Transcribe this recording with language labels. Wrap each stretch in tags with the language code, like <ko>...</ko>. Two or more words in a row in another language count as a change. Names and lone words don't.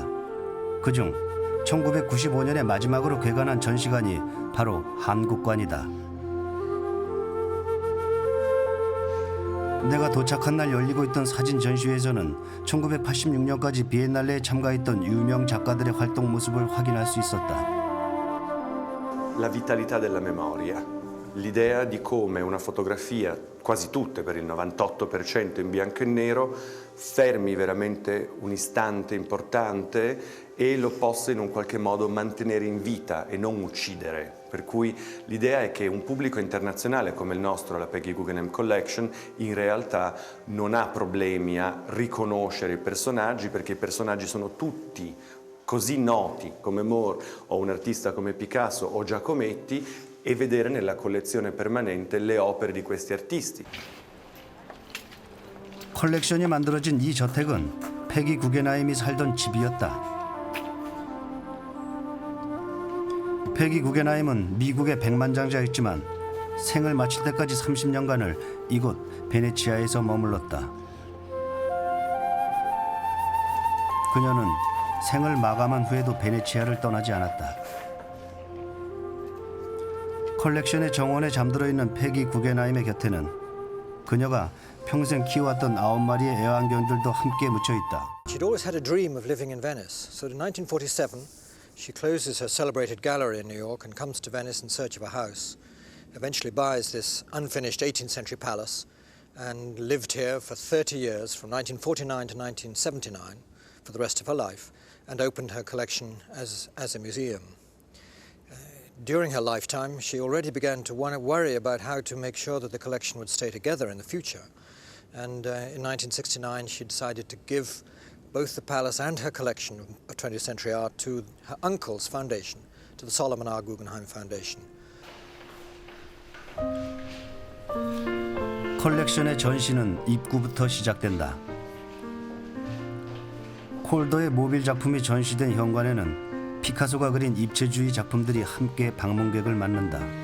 <ko>그중 1995년에 마지막으로 개관한 전시관이 바로 한국관이다. 내가 도착한 날 열리고 있던 사진 전시회에서는 1986년까지 비엔날레에 참가했던 유명 작가들의 활동 모습을 확인할 수 있었다.</ko> <it>La vitalità della memoria, l'idea di come una fotografia, quasi tutte per il 98% in bianco e nero, fermi veramente un istante importante e lo possa in un qualche modo mantenere in vita e non uccidere. Per cui l'idea è che un pubblico internazionale come il nostro, la Peggy Guggenheim Collection, in realtà non ha problemi a riconoscere i personaggi perché i personaggi sono tutti così noti come Moore o un artista come Picasso o Giacometti e vedere nella collezione permanente le opere di questi artisti.</it> <ko>컬렉션이 만들어진 이 저택은 페기 구겐하임이 살던 집이었다. 페기 구겐하임은 미국의 백만장자였지만 생을 마칠 때까지 30년간을 이곳 베네치아에서 머물렀다. 그녀는 생을 마감한 후에도 베네치아를 떠나지 않았다. 컬렉션의 정원에 잠들어 있는 페기 구겐하임의 곁에는 그녀가 평생 키워왔던 9마리의 애완견들도 함께 묻혀 있다.</ko> <en>She'd always had a dream of living in Venice, so in 1947 she closes her celebrated gallery in New York and comes to Venice in search of a house. Eventually buys this unfinished 18th century palace and lived here for 30 years, from 1949 to 1979, for the rest of her life, and opened her collection as a museum. During her lifetime, she already began to worry about how to make sure that the collection would stay together in the future. And in 1969, she decided to give both the palace and her collection of 20th century art to her uncle's foundation, to the Solomon R. Guggenheim Foundation.</en> <ko>컬렉션의 전시는 입구부터 시작된다. 콜더의 모빌 작품이 전시된 현관에는 피카소가 그린 입체주의 작품들이 함께 방문객을 맞는다.</ko>